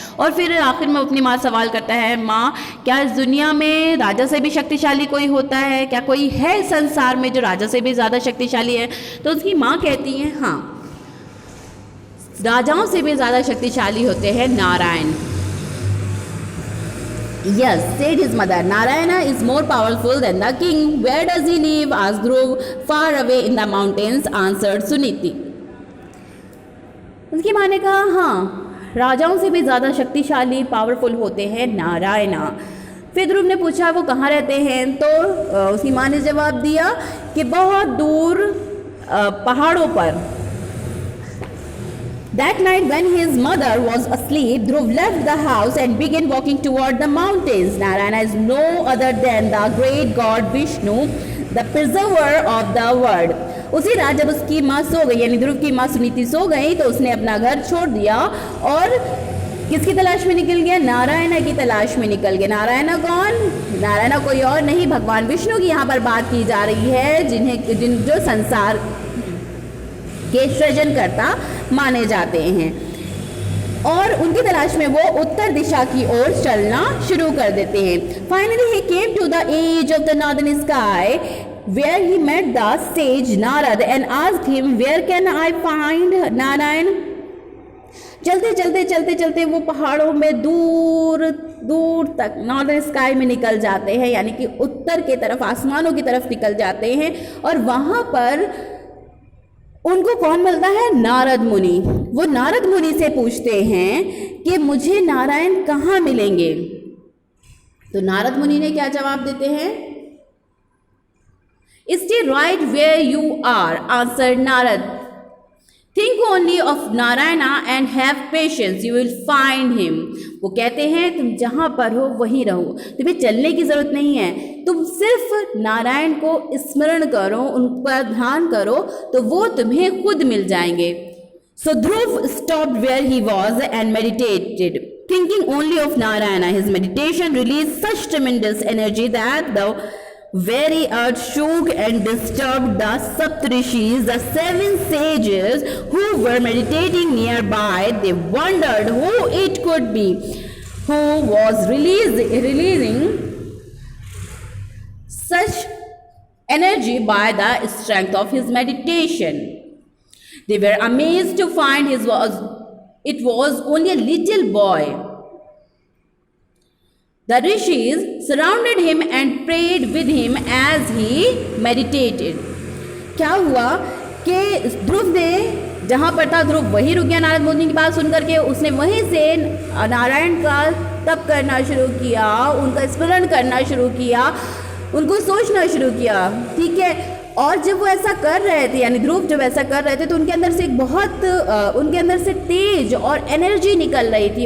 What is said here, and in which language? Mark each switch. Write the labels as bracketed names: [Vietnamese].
[Hindi] और फिर आखिर में अपनी माँ सवाल करता है, माँ क्या इस दुनिया में राजा से भी शक्तिशाली कोई होता है, क्या कोई है संसार में जो राजा से भी ज़्यादा शक्तिशाली है? तो उसकी माँ कहती है हाँ, राजाओं से भी ज़्यादा शक्तिशाली होते हैं Narayan. [English] Yes, said his mother. Narayana is more powerful than the king. Where does he live? asked Dhruv. Far away in the mountains, answered Suniti. [Hindi] उसकी माँ ने कहा हाँ, राजाओं से भी ज़्यादा शक्तिशाली पावरफुल होते हैं नारायणा। फिर ध्रुव ने पूछा वो कहाँ रहते हैं? तो उसकी माँ ने जवाब दिया कि बहुत दूर पहाड़ों पर। [English] That night when his mother was asleep, Dhruv left the house and began walking toward the mountains. Narayana is no other than the great god Vishnu, the preserver of the world. [Hindi] उसी रात जब उसकी माँ सो गई, यानी ध्रुव की माँ सुनीति सो गई, तो उसने अपना घर छोड़ दिया और किसकी तलाश में निकल गया? नारायणा की तलाश में निकल गया। नारायणा कौन? नारायणा कोई और नहीं, भगवान विष्णु की यहाँ पर बात की जा रही है, जो संसार के सृजनकर्ता माने जाते हैं। और उनकी तलाश में वो उत्तर दिशा की ओर चलना शुरू कर देते हैं। [English] Finally he came to the edge of the northern sky where he met the sage Narad and asked him where can I find Narayan. [Hindi] चलते चलते वो पहाड़ों में दूर दूर तक नॉर्दर्न स्काई में निकल जाते हैं, यानी कि उत्तर के तरफ, आसमानों की तरफ निकल जाते हैं। और वहाँ पर उनको कौन मिलता है? नारद मुनि। वो नारद मुनि से पूछते हैं कि मुझे नारायण कहाँ मिलेंगे? तो नारद मुनि ने क्या जवाब देते हैं? [English] Stay right where you are, answered Narad. Think only of Narayana and have patience, you will find him. [Hindi] वो कहते हैं तुम जहाँ पर हो वहीं रहो, तुम्हें चलने की जरूरत नहीं है, तुम सिर्फ नारायण को स्मरण करो, उन पर ध्यान करो, तो वो तुम्हें खुद मिल जाएंगे। [English] So Dhruv stopped where he was and meditated, thinking only of Narayana. His meditation released such tremendous energy that the very earth shook and disturbed the Saptarishis, the 7 sages who were meditating nearby. They wondered who it could be, who was releasing such energy by the strength of his meditation. They were amazed to find it was only a little boy. The rishis surrounded him and prayed with him as he meditated. [Hindi] क्या हुआ कि ध्रुव ने जहाँ पर था, ध्रुव वहीं रुक गया नारद मुनि की बात सुनकर के। उसने वहीं से नारायण का तप करना शुरू किया, उनका स्मरण करना शुरू किया, उनको सोचना शुरू किया। ठीक है। और जब वो ऐसा कर रहे थे, यानी ध्रुव जब ऐसा कर रहे थे, तो उनके अंदर से एक बहुत उनके अंदर से तेज और एनर्जी निकल रही थी।